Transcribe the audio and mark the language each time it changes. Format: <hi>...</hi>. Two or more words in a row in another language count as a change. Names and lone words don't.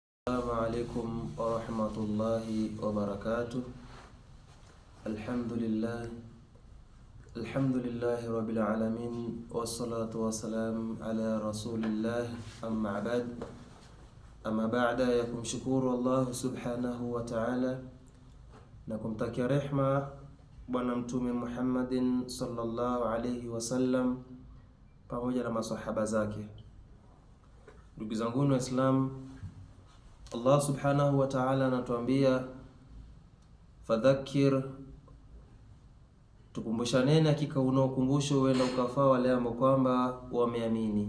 <ar>السلام عليكم ورحمة الله وبركاته. الحمد لله رب العالمين، والصلاة والسلام على رسول الله، أما بعد.</ar> <sw>Ya kumshukuru Allah</sw> <ar>سبحانه وتعالى</ar> <sw>na kumtakia rehma Bwana Mtume Muhammadin</sw> <ar>صلى الله عليه وسلم</ar> <sw>pamoja na masahaba zake. Ndugu zangu Waislamu, Allah</sw> <ar>سبحانه وتعالى</ar> <sw>anatuambia fadhakir, tukumbushaneni, hakika unaokumbusho wenda ukafaa wale ambao kwamba wameamini.</sw>